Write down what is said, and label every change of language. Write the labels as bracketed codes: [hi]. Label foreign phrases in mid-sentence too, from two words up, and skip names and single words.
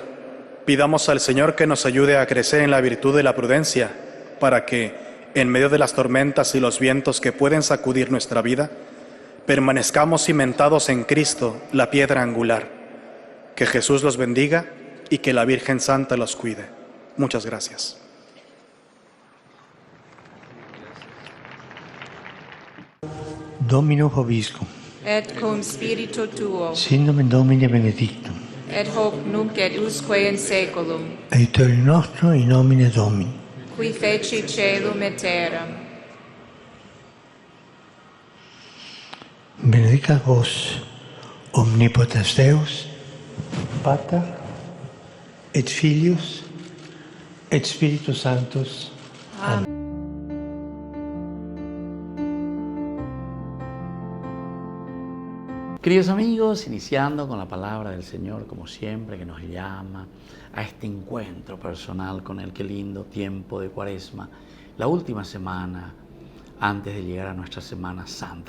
[es] Pidamos al Señor que nos ayude a crecer en la virtud de la prudencia para que, en medio de las tormentas y los vientos que pueden sacudir nuestra vida, permanezcamos cimentados en Cristo, la piedra angular. Que Jesús los bendiga y que la Virgen Santa los cuide. Muchas gracias. [la] Domino Vobiscum, et cum spiritu tuo, sin nomen Domini benedictum, et hoc nunc et usque in saeculum, aiutorium nostrum in nomine Domini. qui feci caelum et terram. Benedicat vos, omnipotens Deus, Pater, et Filius, et Spiritus Sanctus. [es] Amén. Queridos amigos, iniciando con la palabra del Señor, como siempre, que nos llama a este encuentro personal con Él. Qué lindo tiempo de Cuaresma, la última semana antes de llegar a nuestra Semana Santa.